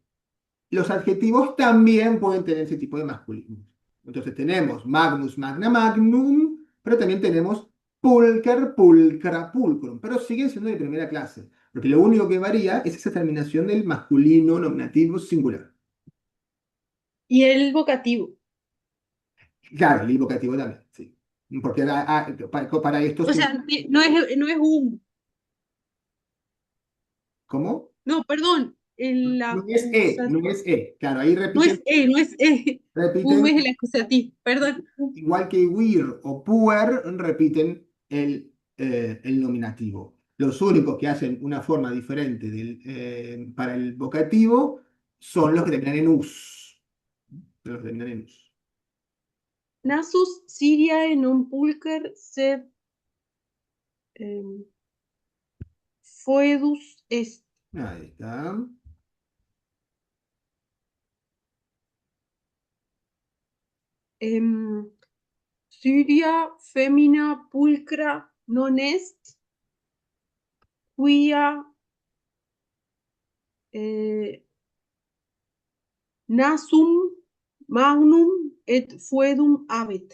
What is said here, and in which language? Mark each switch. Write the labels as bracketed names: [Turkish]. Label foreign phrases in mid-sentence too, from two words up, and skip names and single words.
[Spanish] Los adjetivos también pueden tener ese tipo de masculinos. Entonces tenemos [Latin] magnus, magna, magnum, [Spanish] pero también tenemos [Latin] pulcher, pulcra, pulcrum, [Spanish] pero siguen siendo de primera clase, porque lo único que varía es esa terminación del masculino nominativo singular. Y el vocativo. Claro, el invocativo también, sí. Porque para estos O sea, no es un. ¿cómo? No, perdón. El No es E, no acusativo. es E. Claro, ahí No es E, no es E. repiten Es el acusativo. Perdón. igual que weir o puer, repiten el nominativo. Los únicos que hacen una forma diferente para el vocativo son los que terminan en us. Los que terminan en us. [Latin] Nasus Syriae non pulcher sed foedus est. [Spanish] Ahí está. [Latin] Syria femina pulcra non est, quia nasum magnum et foedum habet.